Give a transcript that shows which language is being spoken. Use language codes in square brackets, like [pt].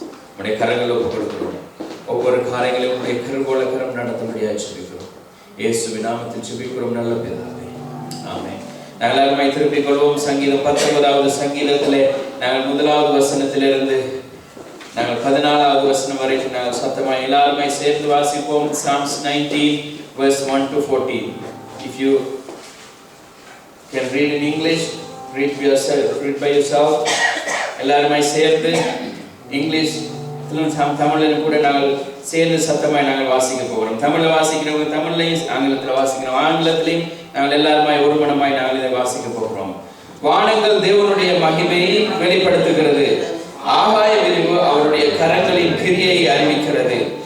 [ta] உம்முடைய கரங்களை ஒப்புக் கொடுக்கிறோம். ஒவ்வொரு காரியங்களையும் உம்முடைய கிருபையுள்ள கரம் நடத்தும்படியாக ஜெபிக்கிறோம். இயேசுவின் நாமத்தில் ஜெபிக்கிறோம் நல்ல பிதாவே, ஆமென். நாங்கள் எல்லாருமே திருப்பிக் கொள்வோம். சங்கீதம் 19வது சங்கீதத்திலே நாங்கள் 1வது வசனத்திலிருந்து நாங்கள் 14வது வசனம் வரைக்கும் நாங்கள் சத்தமாக எல்லாருமே சேர்ந்து வாசிப்போம். [en] Psalms 19 verse 1 to 14. If you can read in English, read by yourself. [ta] எல்லாருமே சேர்ந்து இங்கிலீஷ் தமிழில் கூட நாங்கள் சேர்ந்து சத்தமாய் நாங்கள் வாசிக்க போகிறோம். தமிழில் வாசிக்கிறவங்க தமிழ்லையும், ஆங்கிலத்தில் வாசிக்கிறோம் ஆங்கிலத்திலையும், நாங்கள் எல்லாருமே ஒரு மனமாய் நாங்கள் இதை வாசிக்க போகிறோம். வானங்கள் தேவனுடைய மகிமையை வெளிப்படுத்துகிறது. ஆகாய விரிவு அவருடைய கரங்களின் கிரியை அறிவிக்கிறது.